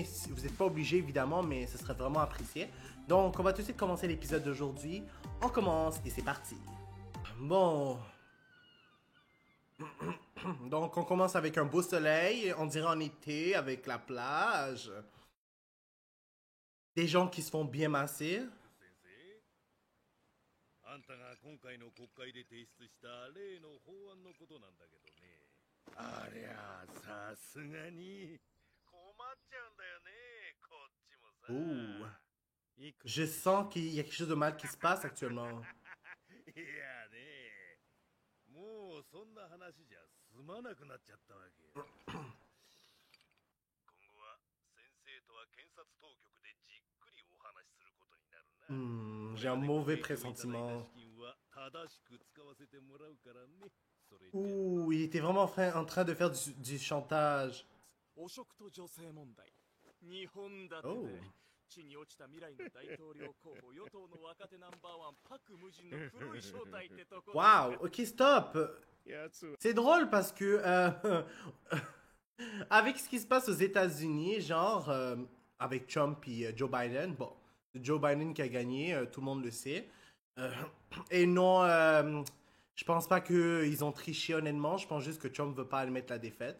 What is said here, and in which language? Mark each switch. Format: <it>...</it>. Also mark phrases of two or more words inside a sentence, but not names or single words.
<fr>Vous n'êtes pas obligé évidemment, mais ce serait vraiment apprécié. Donc on va tout de suite commencer l'épisode d'aujourd'hui. On commence et c'est parti. Bon. Donc on commence avec un beau soleil, on dirait en été, avec la plage. Des gens qui se font bien masser.</fr> <ja>あんたが今回の国会で提出した例の法案のことなんだけどね。ありゃさすがに困っちゃうんだよね、こっちもさ。</ja> <fr>Ouh. Je sens qu'il y a quelque chose de mal qui se passe actuellement.</fr> <ja>いやね、もうそんな話じゃ済まなくなっちゃったわけよ。今後は先生とは検察当局でじっくりお話しすることになるな。</ja> <fr>J'ai un mauvais pressentiment. Ouh, il était vraiment en train de faire du chantage. Oh.</fr> <ja>地に落ちた未来の大統領候補与党の若手ナンバーワンパク無人の黒い正体ってとこ。</ja> <fr>Waouh, ok, stop. C'est drôle parce que avec ce qui se passe aux États-Unis, genre avec Trump et Joe Biden, bon, Joe Biden qui a gagné, tout le monde le sait. Et non, je pense pas qu'ils ont triché honnêtement, je pense juste que Trump veut pas admettre la défaite.</fr>